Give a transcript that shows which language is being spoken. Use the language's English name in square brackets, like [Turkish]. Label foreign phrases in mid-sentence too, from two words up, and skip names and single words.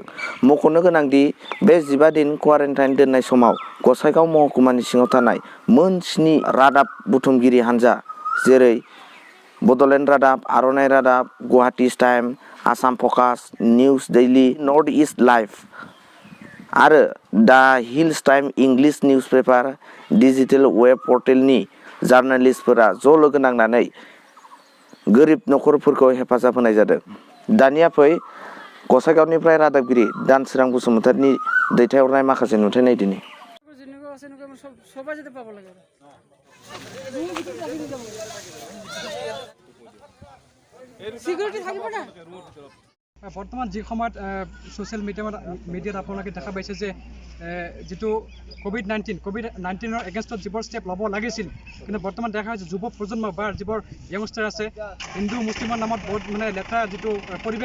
[Bodo] मख'नो गोनांदि बे 15 दिन क्वारेन्टाइन दोननाय समाव गसाइगाव महकुमानि सिङाव थानाय मोन 7 रादाब बुथुमगिरि हानजा जेरै बड'लेण्ड रादाब, आर'नाइ रादाब, गुवाहाटी टाइम, आसाम फकास, निउज डेइली, नर्थ इस्ट लाइभ आरो द हिल्स टाइम इंलिश निउज पेपार, डिजिटेल वेब पर्टेलनि जार्नालिस्टफोरा ज' लोगो नांनानै गोरिब नखरफोरखौ हेफाजाब होनाय जादों। दानिया फै गसाइगावनिफ्राय रादाबगिरि दानसोरां बसुमतारीनि दैथायहरनाय माखासे नुथाय नायदिनि। [Assamese] বৰ্তমান যি সময়ত [English] social mediaত [Assamese] আপোনালোকে দেখা পাইছে যে যিটো কোভিড-19ৰ এগেইনষ্টত যিবোৰ ষ্টেপ ল'ব লাগিছিল কিন্তু বৰ্তমান দেখা হৈছে যুৱ প্ৰজন্ম বা যিবোৰ য়ংষ্টাৰ আছে হিন্দু মুছলিমৰ নামত বহুত মানে লেতেৰা যিটো পৰিৱেশ